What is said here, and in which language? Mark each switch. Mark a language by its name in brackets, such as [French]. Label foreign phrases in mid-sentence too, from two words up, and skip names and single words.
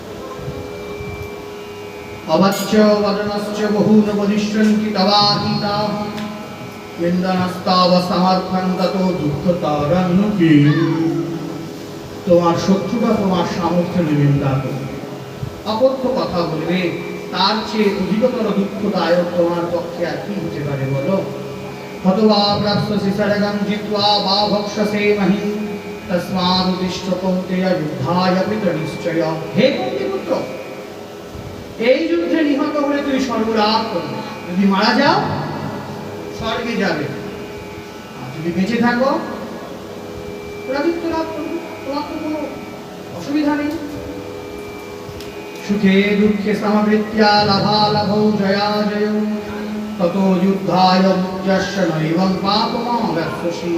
[Sanskrit] অবাচ্য বদনশ্চ বহুন বদিষ্যন্তি তবাহিতা বিন্দনস্তাব সমর্থন তত দুঃখতারণ্যকি। [Bangla] তোমার শত্রুরা তোমার সামর্থ্য নিন্দা করবে, অকথ্য কথা বলবে, তার চেয়ে অধিকতর দুঃখদায়ক তোমার পক্ষে আর কি হতে পারে বলো? [Sanskrit] হতবা প্রাপ্স্যসি সরগং জিত্বা বা ভক্ষসে মহিম তস্মাদুত্তিষ্ঠ কৌন্তেয় যুদ্ধায় কৃতনিশ্চয়। [Bangla] হে কুন্তিপুত্র, এই যুদ্ধে নিহত হলে তুমি স্বর্গলাভ করবে, যদি মারা যাও স্বর্গে যাবে, আর যদি বেঁচে থাকো রাজত্ব লাভ করবে, তোমার তো কোনো অসুবিধা নেই। [Sanskrit] সুখে দুঃখে সমবৃত্ত্যা লাভালাভৌ জয়াজয় তত যুদ্ধায় মুক্ত্যস্য নৈবং পাপমাবশ্যসি।